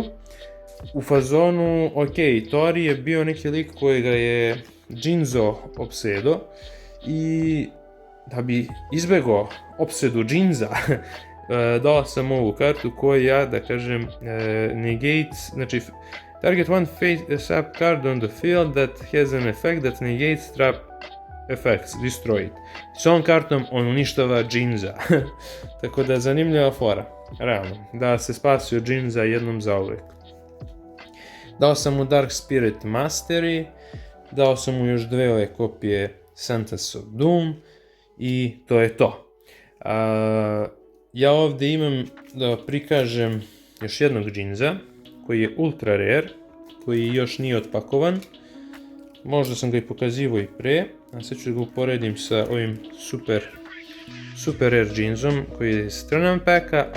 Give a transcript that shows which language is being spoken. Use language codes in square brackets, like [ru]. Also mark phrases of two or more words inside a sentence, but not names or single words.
[sr] U fazonu, ok, Tori je bio neki lik koji ga je Jinzo opsedo i da bi izbegao opsedu Jinza, dao sam ovu kartu koja, da kažem, negates, znači [en] target one face-up card on the field that has an effect that negates trap effects, destroy it. [sr] S ovom kartom on uništava Jinza, tako da zanimljiva fora, realno, da se spasio Jinza jednom zauvek. Dao sam mu Dark Spirit Mastery, dao sam mu još 2 ove kopije Sentence of Doom i to je to. Ja ovdje imam da prikažem još jednog Jinza koji je [en] ultra rare, [sr] koji još nije otpakovan. Možda sam ga i pokazivao i pre, a sad ću ga uporedim sa ovim [en] Super Rare [sr] Jeansom koji je iz Tournament Packa, a